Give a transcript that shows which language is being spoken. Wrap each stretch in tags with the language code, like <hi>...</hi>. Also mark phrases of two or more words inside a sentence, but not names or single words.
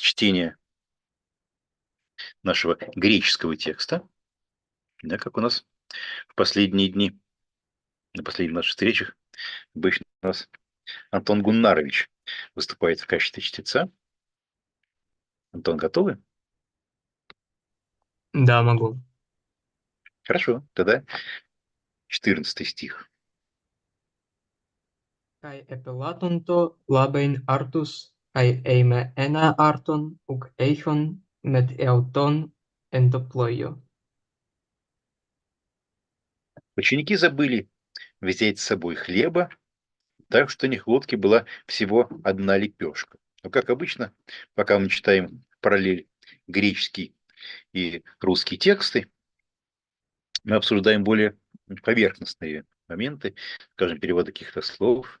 <ru>чтения нашего греческого текста, да, как у нас в последние дни, на последних наших встречах, обычно у нас Антон Гуннарович выступает в качестве чтеца. Антон, готовы? Да, могу. Хорошо, тогда 14 стих.</ru> <el>Καὶ ἐπελάθοντο λαβεῖν ἄρτους, καὶ εἰ μὴ ἕνα ἄρτον οὐκ εἶχον μεθ' ἑαυτῶν ἐν τῷ πλοίῳ.</el> <ru>Ученики забыли взять с собой хлеба, так что у них в лодке была всего одна лепешка. Но, как обычно, пока мы читаем параллель греческий и русские тексты, мы обсуждаем более поверхностные моменты, скажем, перевода каких-то слов.</ru>